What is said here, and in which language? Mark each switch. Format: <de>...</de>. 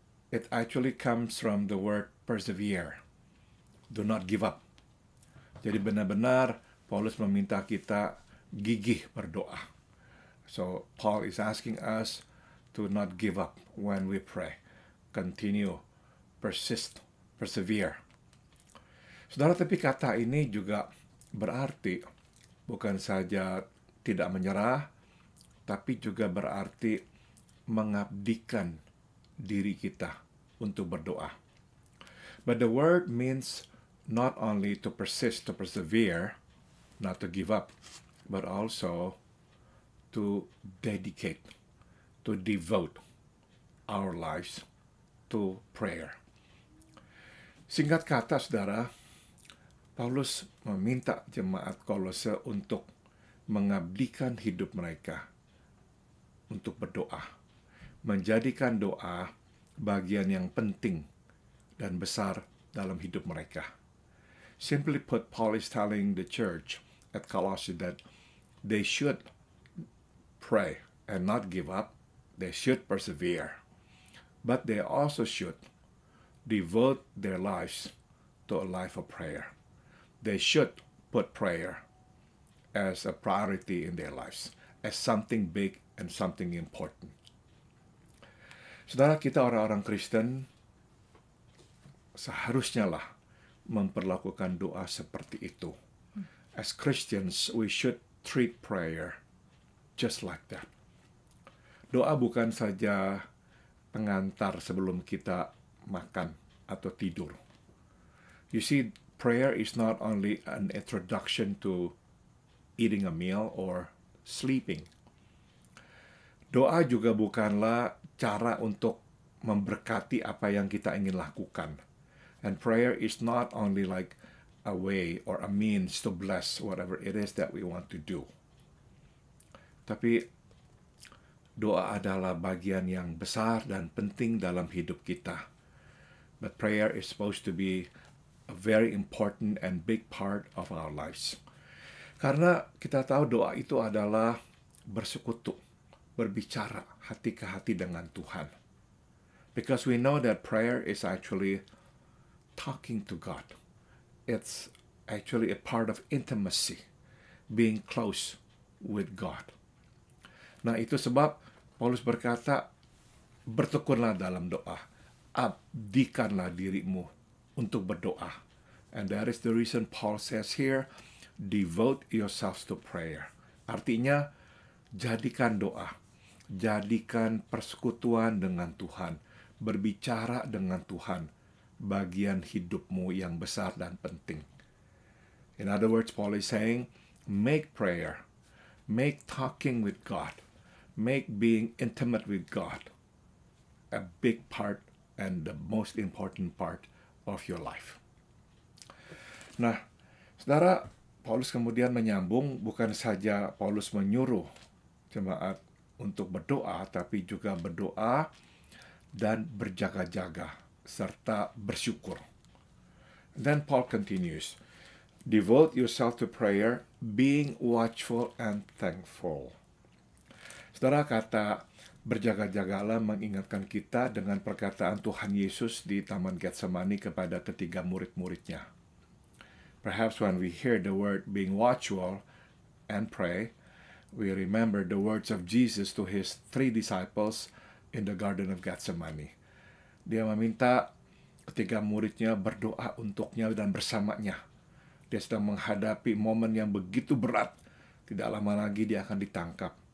<en>It actually comes from the word persevere. Do not give up.</en> <id>Jadi benar-benar Paulus meminta kita gigih berdoa.</id> <en>So Paul is asking us to not give up when we pray. Continue, persist, persevere.</en> <id>Saudara, tapi kata ini juga berarti bukan saja tidak menyerah, tapi juga berarti mengabdikan diri kita untuk berdoa.</id> <en>But the word means not only to persist, to persevere, not to give up, but also to dedicate, to devote our lives to prayer.</en> <id>Singkat kata, saudara, Paulus meminta jemaat Kolose untuk mengabdikan hidup mereka untuk berdoa, menjadikan doa bagian yang penting dan besar dalam hidup mereka.</id> <en>Simply put, Paul is telling the church at Colossae that they should pray and not give up. They should persevere. But they also should devote their lives to a life of prayer. They should put prayer as a priority in their lives, as something big and something important.</en> <id>Saudara, kita orang-orang Kristen seharusnya lah memperlakukan doa seperti itu.</id> <en>As Christians, we should treat prayer just like that.</en> <id>Doa bukan saja pengantar sebelum kita makan atau tidur.</id> <en>You see, prayer is not only an introduction to eating a meal or sleeping.</en> <id>Doa juga bukanlah cara untuk memberkati apa yang kita ingin lakukan.</id> <en>And prayer is not only like a way or a means to bless whatever it is that we want to do.</en> <id>Tapi doa adalah bagian yang besar dan penting dalam hidup kita.</id> <en>But prayer is supposed to be a very important and big part of our lives.</en> <id>Karena kita tahu doa itu adalah bersekutu, berbicara hati ke hati dengan Tuhan.</id> <en>Because we know that prayer is actually talking to God. It's actually a part of intimacy, being close with God.</en> <id>Nah, itu sebab Paulus berkata, bertekunlah dalam doa, abdikanlah dirimu untuk berdoa.</id> <en>And that is the reason Paul says here, devote yourselves to prayer.</en> <id>Artinya, jadikan doa, jadikan persekutuan dengan Tuhan, berbicara dengan Tuhan, bagian hidupmu yang besar dan penting.</id> <en>In other words, Paul is saying, make prayer, make talking with God, make being intimate with God a big part and the most important part of your life.</en> <id>Nah, saudara, Paulus kemudian menyambung, bukan saja Paulus menyuruh jemaat untuk berdoa, tapi juga berdoa dan berjaga-jaga serta bersyukur.</id> <en>Then Paul continues, devote yourself to prayer, being watchful and thankful.</en> <id>Saudara, kata berjaga-jagalah mengingatkan kita dengan perkataan Tuhan Yesus di Taman Getsemani kepada ketiga murid-muridnya.</id> <en>Perhaps when we hear the word being watchful and pray, we remember the words of Jesus to his 3 disciples in the Garden of Gethsemane.</en> <id>Dia meminta ketiga muridnya berdoa untuknya dan bersamanya. Dia sedang menghadapi momen yang begitu berat. Tidak lama lagi dia akan ditangkap.</id>